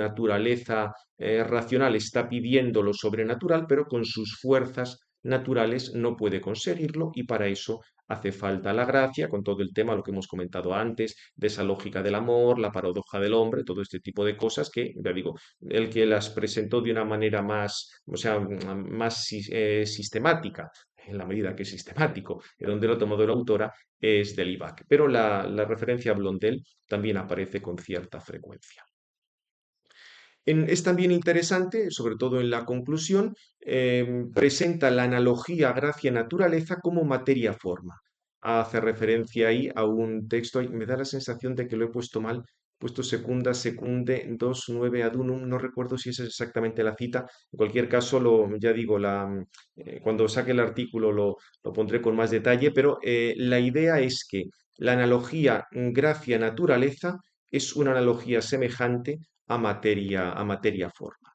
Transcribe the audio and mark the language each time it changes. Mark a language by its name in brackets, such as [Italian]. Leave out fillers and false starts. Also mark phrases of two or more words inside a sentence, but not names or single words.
[Spanish] naturaleza racional está pidiendo lo sobrenatural, pero con sus fuerzas naturales no puede conseguirlo y para eso hace falta la gracia, con todo el tema, lo que hemos comentado antes, de esa lógica del amor, la paradoja del hombre, todo este tipo de cosas que, ya digo, el que las presentó de una manera más, o sea, más sistemática, en la medida que es sistemático, donde lo ha tomado la autora es del IBAC, pero la referencia a Blondel también aparece con cierta frecuencia. Es también interesante, sobre todo en la conclusión, presenta la analogía gracia-naturaleza como materia-forma. Hace referencia ahí a un texto, me da la sensación de que lo he puesto mal, he puesto [Latin] secunda, secunde, 2 9 ad unum, [Spanish] no recuerdo si esa es exactamente la cita, en cualquier caso, ya digo, cuando saque el artículo lo pondré con más detalle, pero la idea es que la analogía gracia-naturaleza es una analogía semejante a materia forma.